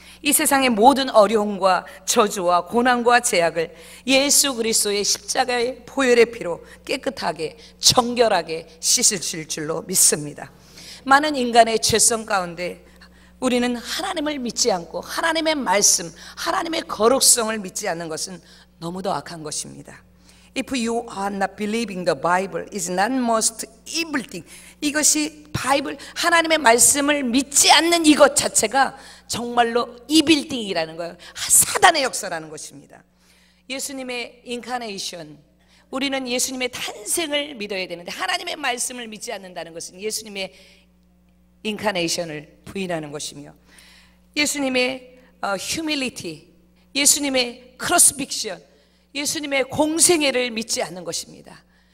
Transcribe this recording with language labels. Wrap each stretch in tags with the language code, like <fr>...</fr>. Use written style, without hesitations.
<ko>이 세상의 모든 어려움과 저주와 고난과 제약을 예수 그리스도의 십자가의 보혈의 피로 깨끗하게 정결하게 씻으실 줄로 믿습니다. 많은 인간의 죄성 가운데 우리는 하나님을 믿지 않고 하나님의 말씀, 하나님의 거룩성을 믿지 않는 것은 너무도 악한 것입니다.</ko> <en>If you are not believing the Bible is not most evil thing.</en> <ko>이것이 바이블, 하나님의 말씀을 믿지 않는 이것 자체가 정말로 이빌딩이라는 거예요. 사단의 역사라는 것입니다. 예수님의 인카네이션, 우리는 예수님의 탄생을 믿어야 되는데 하나님의 말씀을 믿지 않는다는 것은 예수님의 인카네이션을 부인하는 것이며 예수님의 휴밀리티, 예수님의 크로스픽션, 예수님의 공생애를 믿지 않는 것입니다.</ko>